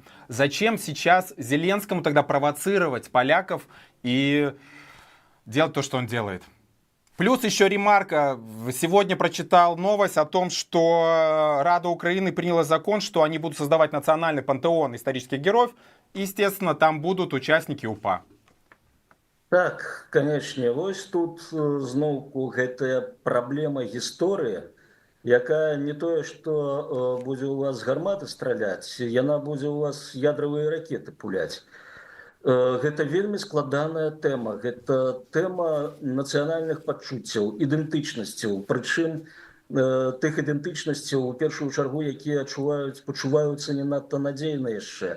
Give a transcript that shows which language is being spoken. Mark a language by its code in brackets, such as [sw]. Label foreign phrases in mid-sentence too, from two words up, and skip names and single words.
[ru] Зачем сейчас Зеленскому тогда провоцировать поляков и делать то, что он делает? Плюс еще ремарка. Сегодня прочитал новость о том, что Рада Украины приняла закон, что они будут создавать национальный пантеон исторических героев. И, естественно, там будут участники УПА. Так, конечно. [be] Вось тут зноўку гэтая праблема гісторыі, якая не тое, што будзе у вас гарматы страляць, яна будзе у вас ядравыя ракеты пуляць. Гэта вельмі складаная тэма. Гэта тэма нацыянальных пачуццяў, ідэнтычнасцяў, прычым тых ідэнтычнасцяў, у першую чаргу, якія пачуваюцца не надта надзейна яшчэ.